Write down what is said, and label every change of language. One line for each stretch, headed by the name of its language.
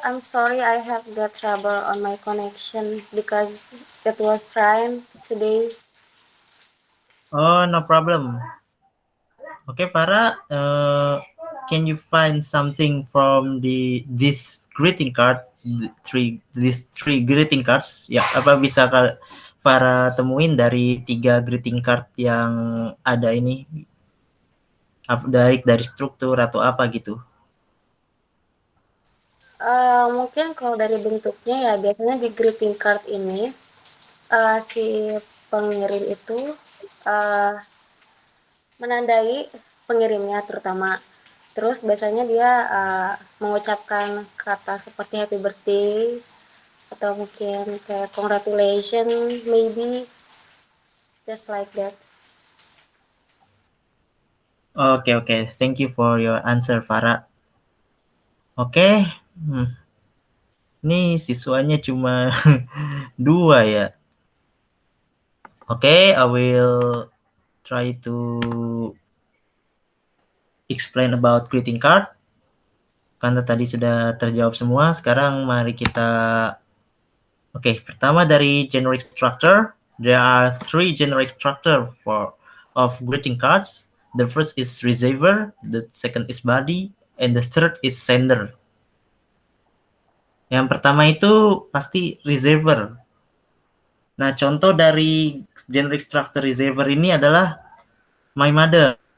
English: I'm sorry I have got trouble on my connection because it was rain today. Oh, no problem. Okay, Farah, can you find something from this greeting card these three greeting cards?
Indonesian: Ya, apa bisa Farah temuin dari 3 greeting card yang ada ini? Dari struktur atau apa gitu? Mungkin kalau dari bentuknya ya biasanya di greeting card ini si pengirim itu menandai pengirimnya terutama. Terus biasanya dia mengucapkan kata seperti happy birthday atau mungkin kayak congratulations,
English: maybe just like that. Oke. Thank you for your answer, Farah. Oke.
Indonesian: Ini siswanya cuma 2 ya.
English: Oke, I will try to explain about greeting card.
Indonesian: Karena tadi sudah terjawab semua, sekarang mari kita... Oke, pertama dari generic structure.
English: There are 3 generic structure of greeting cards. The first is receiver, the second is body, and the third is sender.
Indonesian: Yang pertama itu pasti receiver. Nah, contoh dari generic structure receiver ini adalah
English: my mother.